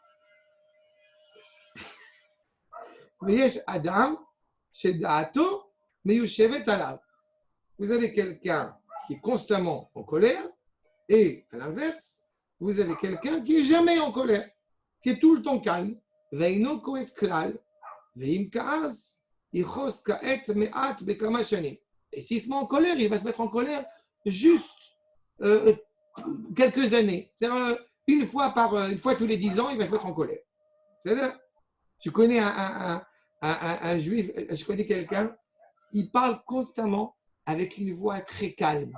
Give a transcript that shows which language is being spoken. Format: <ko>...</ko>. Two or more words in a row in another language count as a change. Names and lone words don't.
<he>יש אדם, שדעתו, מיושבת עליו.</he> <fr>Vous avez quelqu'un qui est constamment en colère et à l'inverse, vous avez quelqu'un qui est jamais en colère, qui est tout le temps calme.</fr> <he>ואינו כועס כלל, ואם כעס, יכעס כעס מעט בכמה שנים.</he> <fr>Et s'il se met en colère, il va se mettre en colère juste quelques années. C'est-à-dire, une fois tous les 10 ans, il va se mettre en colère. C'est-à-dire, tu connais un juif, je connais quelqu'un, il parle constamment avec une voix très calme.</fr>